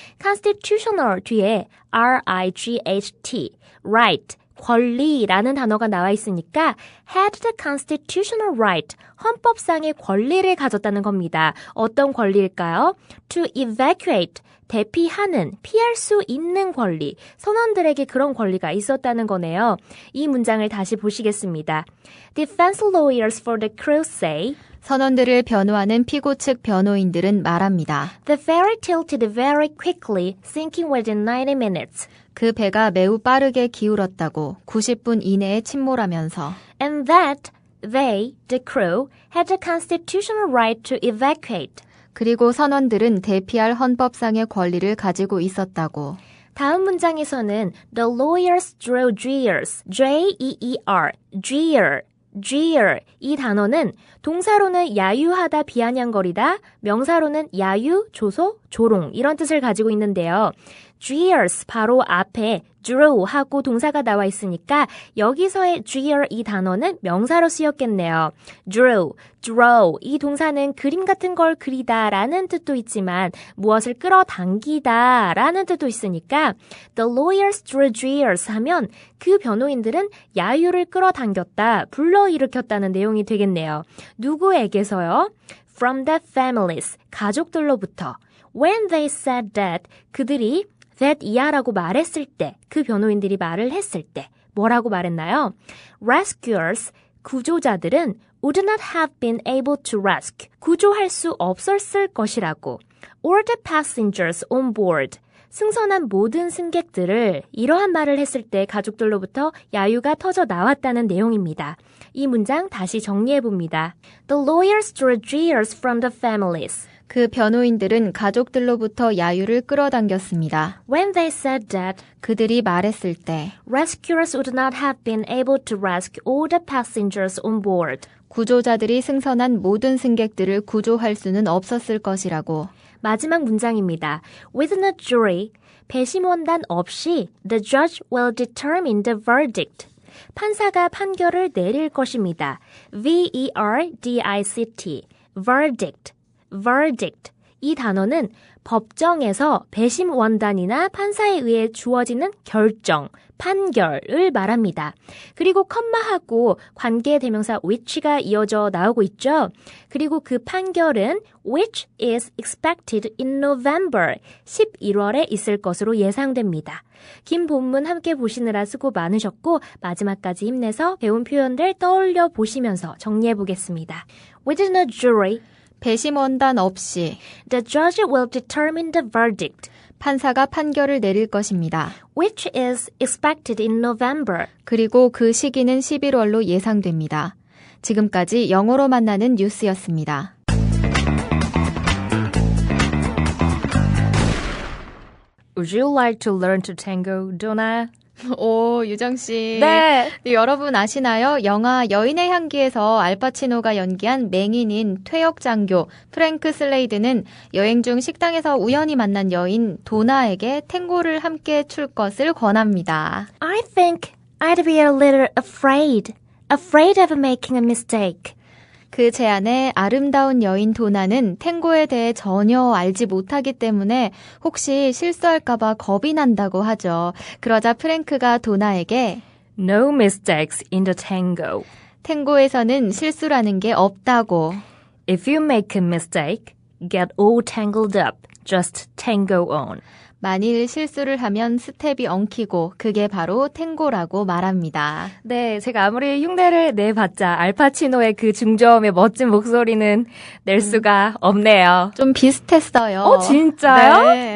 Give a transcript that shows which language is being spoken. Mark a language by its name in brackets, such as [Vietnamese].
[Korean] Constitutional 뒤에 R-I-G-H-T, right, 권리라는 단어가 나와 있으니까 [English] had the constitutional right, [Korean] 헌법상의 권리를 가졌다는 겁니다. 어떤 권리일까요? To evacuate, 대피하는, 피할 수 있는 권리, 선원들에게 그런 권리가 있었다는 거네요. 이 문장을 다시 보시겠습니다. [English] Defense lawyers for the crew say, [Korean] 선원들을 변호하는 피고 측 변호인들은 말합니다. [English] The ferry tilted very quickly, sinking within 90 minutes. [Korean] 그 배가 매우 빠르게 기울었다고 90분 이내에 침몰하면서 [English] And that they, the crew, had the constitutional right to evacuate. [Korean] 그리고 선원들은 대피할 헌법상의 권리를 가지고 있었다고. 다음 문장에서는 [English] The lawyers drew jeers, [Korean] J-E-E-R, jeer 이 단어는 동사로는 야유하다, 비아냥거리다, 명사로는 야유, 조소, 조롱 이런 뜻을 가지고 있는데요. jeers 바로 앞에 drew 하고 동사가 나와 있으니까 여기서의 jeer 이 단어는 명사로 쓰였겠네요. draw 이 동사는 그림 같은 걸 그리다 라는 뜻도 있지만 무엇을 끌어당기다 라는 뜻도 있으니까 [English] The lawyers drew jeers [Korean] 하면 그 변호인들은 야유를 끌어당겼다, 불러일으켰다는 내용이 되겠네요. 누구에게서요? [English] From the families, [Korean] 가족들로부터. [English] When they said that, [Korean] 그들이 that 이하라고 말했을 때, 그 변호인들이 말을 했을 때 뭐라고 말했나요? [English] Rescuers, [Korean] 구조자들은 [English] would not have been able to rescue, [Korean] 구조할 수 없었을 것이라고. [English] Or the passengers on board, [Korean] 승선한 모든 승객들을 이러한 말을 했을 때 가족들로부터 야유가 터져 나왔다는 내용입니다. 이 문장 다시 정리해봅니다. [English] The lawyers drew jeers from the families. [Korean] 그 변호인들은 가족들로부터 야유를 끌어당겼습니다. [English] When they said that, [Korean] 그들이 말했을 때 [English] rescuers would not have been able to rescue all the passengers on board. [Korean] 구조자들이 승선한 모든 승객들을 구조할 수는 없었을 것이라고. 마지막 문장입니다. [English] Within a jury, [Korean] 배심원단 없이 [English] the judge will determine the verdict. [Korean] 판사가 판결을 내릴 것입니다. [English] V-E-R-D-I-C-T, verdict. [Korean] 이 단어는 법정에서 배심원단이나 판사에 의해 주어지는 결정, 판결을 말합니다. 그리고 컴마하고 관계대명사 which가 이어져 나오고 있죠. 그리고 그 판결은 [English] which is expected in November, [Korean] 11월에 있을 것으로 예상됩니다. 긴 본문 함께 보시느라 수고 많으셨고 마지막까지 힘내서 배운 표현들 떠올려 보시면서 정리해 보겠습니다. [English] Within a jury, [Korean] 배심원단 없이 [English] the judge will determine the verdict. [Korean] 판사가 판결을 내릴 것입니다. [English] Which is expected in November. [Korean] 그리고 그 시기는 11월로 예상됩니다. 지금까지 영어로 만나는 뉴스였습니다. [English] Would you like to learn to tango, Donna? [Korean] 오, 유정씨. 네. 여러분 아시나요? 영화 여인의 향기에서 알파치노가 연기한 맹인인 퇴역장교 프랭크 슬레이드는 여행 중 식당에서 우연히 만난 여인 도나에게 탱고를 함께 출 것을 권합니다. [English] I think I'd be a little afraid of making a mistake. [Korean] 그 제안에 아름다운 여인 도나는 탱고에 대해 전혀 알지 못하기 때문에 혹시 실수할까봐 겁이 난다고 하죠. 그러자 프랭크가 도나에게 [English] No mistakes in the tango. [Korean] 탱고에서는 실수라는 게 없다고. [English] If you make a mistake, get all tangled up. Just tango on. [Korean] 만일 실수를 하면 스텝이 엉키고 그게 바로 탱고라고 말합니다. 네, 제가 아무리 흉내를 내봤자 알파치노의 그 중저음의 멋진 목소리는 낼 수가 없네요. 좀 비슷했어요. 진짜요?